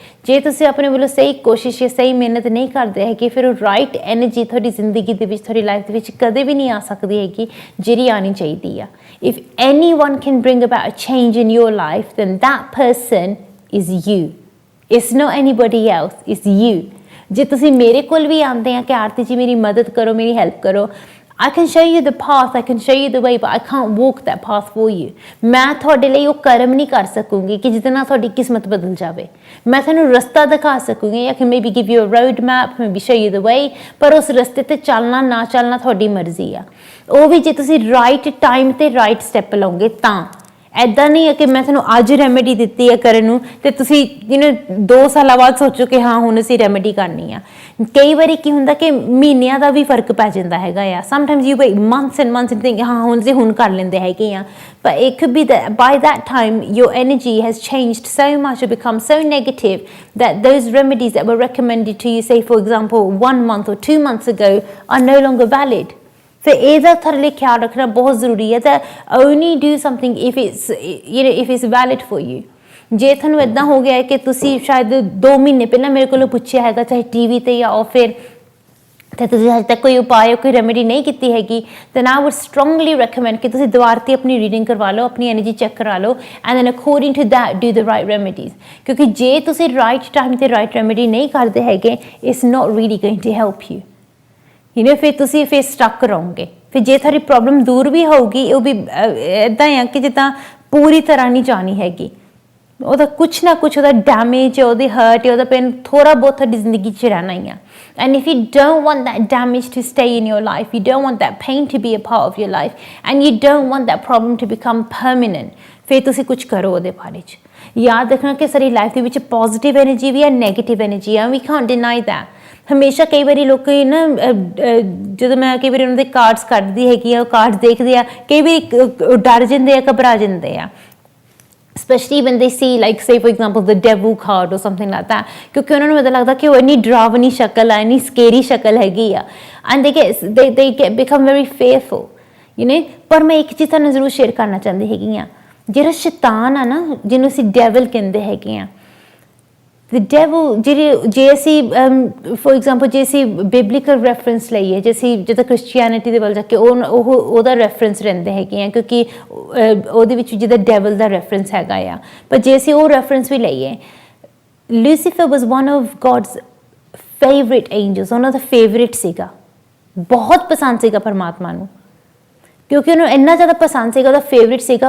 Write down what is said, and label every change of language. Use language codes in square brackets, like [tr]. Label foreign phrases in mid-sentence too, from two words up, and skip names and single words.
[pa] ਜੇ ਤੁਸੀਂ ਆਪਣੇ ਵੱਲੋਂ ਸਹੀ ਕੋਸ਼ਿਸ਼ ਜਾਂ ਸਹੀ ਮਿਹਨਤ ਨਹੀਂ ਕਰਦੇ ਹੈਗੇ, ਫਿਰ ਉਹ [en] right energy [pa] ਤੁਹਾਡੀ ਜ਼ਿੰਦਗੀ ਦੇ ਵਿੱਚ, ਤੁਹਾਡੀ ਲਾਈਫ ਦੇ ਵਿੱਚ ਕਦੇ ਵੀ ਨਹੀਂ ਆ ਸਕਦੀ ਹੈਗੀ ਜਿਹੜੀ ਆਉਣੀ ਚਾਹੀਦੀ ਆ। [en] If anyone can bring about a change in your life, then that person is you. It's not anybody else, it's you. [pa] ਜੇ ਤੁਸੀਂ ਮੇਰੇ ਕੋਲ ਵੀ ਆਉਂਦੇ ਆ ਕਿ ਆਰਤੀ ਜੀ ਮੇਰੀ ਮਦਦ ਕਰੋ, ਮੇਰੀ ਹੈਲਪ ਕਰੋ, [en] I can show you the path, I can show you the way, but I can't walk that path for you। [pa] ਮੈਂ ਤੁਹਾਡੇ ਲਈ ਉਹ ਕਰਮ ਨਹੀਂ ਕਰ ਸਕੂੰਗੀ ਕਿ ਜਿਹਦੇ ਨਾਲ ਤੁਹਾਡੀ ਕਿਸਮਤ ਬਦਲ ਜਾਵੇ। ਮੈਂ ਤੁਹਾਨੂੰ ਰਸਤਾ ਦਿਖਾ ਸਕੂੰਗੀ, [en] I can maybe give you a road map, maybe show you the way, [pa] ਪਰ ਉਸ ਰਸਤੇ 'ਤੇ ਚੱਲਣਾ ਨਾ ਚੱਲਣਾ ਤੁਹਾਡੀ ਮਰਜ਼ੀ ਆ। ਉਹ ਵੀ ਜੇ ਤੁਸੀਂ [en] right time [pa] 'ਤੇ [en] right step [pa] ਲਓਗੇ ਤਾਂ। ਇੱਦਾਂ ਨਹੀਂ ਹੈ ਕਿ ਮੈਂ ਤੁਹਾਨੂੰ ਅੱਜ ਰੈਮੇਡੀ ਦਿੱਤੀ ਹੈ ਕਰਨ ਨੂੰ ਅਤੇ ਤੁਸੀਂ 2 ਸਾਲਾਂ ਬਾਅਦ ਸੋਚੋ ਕਿ ਹਾਂ ਹੁਣ ਅਸੀਂ ਰੈਮੇਡੀ ਕਰਨੀ ਆ। ਕਈ ਵਾਰੀ ਕੀ ਹੁੰਦਾ ਕਿ ਮਹੀਨਿਆਂ ਦਾ ਵੀ ਫਰਕ ਪੈ ਜਾਂਦਾ ਹੈਗਾ ਆ। [en] Sometimes you wait months and months and think [pa] ਹਾਂ ਹੁਣ ਅਸੀਂ ਹੁਣ ਕਰ ਲੈਂਦੇ ਹੈਗੇ ਆ, ਪਰ [en] it could be that by that time your energy has changed so much, it become so negative that those remedies that were recommended to you, say for example 1 month or 2 months ago, are no longer valid। [pa] ਫਿਰ ਇਹਦਾ ਤੁਹਾਡੇ ਲਈ ਖਿਆਲ ਰੱਖਣਾ ਬਹੁਤ ਜ਼ਰੂਰੀ ਹੈ। ਤਾਂ [en] only do something if it's valid for you. [pa] ਜੇ ਤੁਹਾਨੂੰ ਇੱਦਾਂ ਹੋ ਗਿਆ ਹੈ ਕਿ ਤੁਸੀਂ ਸ਼ਾਇਦ 2 ਮਹੀਨੇ ਪਹਿਲਾਂ ਮੇਰੇ ਕੋਲੋਂ ਪੁੱਛਿਆ ਹੈਗਾ, ਚਾਹੇ TV 'ਤੇ ਜਾਂ ਫਿਰ ਤੇ ਤੁਸੀਂ ਹਜੇ ਤੱਕ ਕੋਈ ਉਪਾਅ ਕੋਈ ਰੈਮੇਡੀ ਨਹੀਂ ਕੀਤੀ ਹੈਗੀ, [en] then I would strongly recommend [pa] ਕਿ ਤੁਸੀਂ ਦੁਬਾਰਾ ਤੇ ਆਪਣੀ ਰੀਡਿੰਗ ਕਰਵਾ ਲਓ, ਆਪਣੀ [en] energy check [pa] ਕਰਾ ਲਓ, [en] and then according to that do the right remedies, [pa] ਕਿਉਂਕਿ ਜੇ ਤੁਸੀਂ [en] right time [pa] ਤੇ [en] right remedy [pa] ਨਹੀਂ ਕਰਦੇ ਹੈਗੇ, [en] it's not really going to help you, you know, [pa] ਫਿਰ ਤੁਸੀਂ ਫਿਰ ਸਟਕ ਰਹੋਗੇ। ਫਿਰ ਜੇ ਤੁਹਾਡੀ ਪ੍ਰੋਬਲਮ ਦੂਰ ਵੀ ਹੋਊਗੀ, ਉਹ ਵੀ ਇੱਦਾਂ ਆ ਕਿ ਜਿੱਦਾਂ ਪੂਰੀ ਤਰ੍ਹਾਂ ਨਹੀਂ ਜਾਣੀ ਹੈਗੀ, ਉਹਦਾ ਕੁਛ ਨਾ ਕੁਛ ਉਹਦਾ ਡੈਮੇਜ, ਉਹਦੀ ਹਰਟ, ਉਹਦਾ ਪੇਨ ਥੋੜਾ ਬਹੁਤ ਤੁਹਾਡੀ ਜ਼ਿੰਦਗੀ 'ਚ ਰਹਿਣਾ ਹੀ ਆ। [en] And if you don't want that damage to stay in your life, you don't want that pain to be a part of your life, and you don't want that problem to become permanent, [pa] ਫਿਰ ਤੁਸੀਂ ਕੁਝ ਕਰੋ ਉਹਦੇ ਬਾਰੇ 'ਚ। ਯਾਦ ਰੱਖਣਾ ਕਿ ਸਾਡੀ ਲਾਈਫ ਦੇ ਵਿੱਚ [en] positive energy [pa] ਵੀ ਹੈ, [en] negative energy [pa] ਆ, [en] we can't deny that. [pa] ਹਮੇਸ਼ਾ ਕਈ ਵਾਰੀ ਲੋਕ ਨਾ ਜਦੋਂ ਮੈਂ ਕਈ ਵਾਰੀ ਉਹਨਾਂ ਦੇ ਕਾਰਡਸ ਕੱਢਦੀ ਹੈਗੀ ਆ, ਉਹ ਕਾਰਡਸ ਦੇਖਦੇ ਆ, ਕਈ ਵਾਰੀ ਡਰ ਜਾਂਦੇ ਆ, ਘਬਰਾ ਜਾਂਦੇ ਆ, [en] especially when they see, like, say for example the devil card or something like that, [pa] ਕਿਉਂਕਿ ਉਹਨਾਂ ਨੂੰ ਇੱਦਾਂ ਲੱਗਦਾ ਕਿ ਉਹ ਇੰਨੀ ਡਰਾਵਨੀ ਸ਼ਕਲ ਆ, ਇੰਨੀ ਸਕੇਰੀ ਸ਼ਕਲ ਹੈਗੀ ਆ, [en] and they get become very fearful, you know। [pa] ਪਰ ਮੈਂ ਇੱਕ ਚੀਜ਼ ਤੁਹਾਨੂੰ ਜ਼ਰੂਰ ਸ਼ੇਅਰ ਕਰਨਾ ਚਾਹੁੰਦੀ ਹੈਗੀ ਆ, ਜਿਹੜਾ ਸ਼ੈਤਾਨ ਆ ਨਾ, ਜਿਹਨੂੰ ਅਸੀਂ ਡੈਵਲ ਕਹਿੰਦੇ ਹੈਗੇ ਆ, [en] the devil, [pa] ਜੇ ਅਸੀਂ [en] for example [pa] ਜੇ ਅਸੀਂ [en] biblical reference [pa] ਲਈਏ, ਜੇ ਅਸੀਂ ਜਿੱਦਾਂ ਕ੍ਰਿਸਚੀਅਨਿਟੀ ਦੇ ਵੱਲ ਜਾ ਕੇ ਉਹਦਾ ਰੈਫਰੈਂਸ ਰਹਿੰਦੇ ਹੈਗੇ ਆ, ਕਿਉਂਕਿ ਉਹਦੇ ਵਿੱਚ ਜਿੱਦਾਂ ਡੈਵਲ ਦਾ ਰੈਫਰੈਂਸ ਹੈਗਾ ਆ, ਪਰ ਜੇ ਅਸੀਂ ਉਹ ਰੈਫਰੈਂਸ ਵੀ ਲਈਏ, [en] Lucifer was one of God's favourite angels, [pa] ਉਹਨਾਂ ਦਾ ਫੇਵਰਿਟ ਸੀਗਾ, ਬਹੁਤ ਪਸੰਦ ਸੀਗਾ ਪਰਮਾਤਮਾ ਨੂੰ, ਕਿਉਂਕਿ ਉਹਨੂੰ ਇੰਨਾ ਜ਼ਿਆਦਾ ਪਸੰਦ ਸੀਗਾ, ਉਹਦਾ ਫੇਵਰਿਟ ਸੀਗਾ।